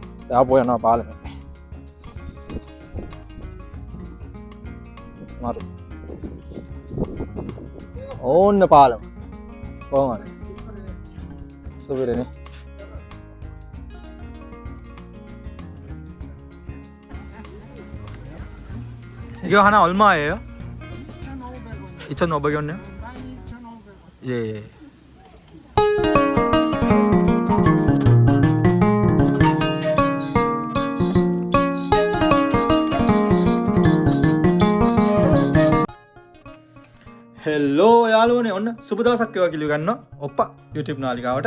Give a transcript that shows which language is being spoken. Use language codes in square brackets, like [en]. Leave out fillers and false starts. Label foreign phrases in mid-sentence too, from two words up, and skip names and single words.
[si] ආපහු යනවා පාලමේ. මාරු. ඕන්න පාලම. කොහොමද? සුබිරනේ. [ko] 이거 하나 얼마예요? 2,500원이요? 예. [si] හෙල්ලෝ යාළුවනේ ඔන්න සුබ දවසක් වේවා කියලා ගන්නවා ඔප්පා YouTube නාලිකාවට.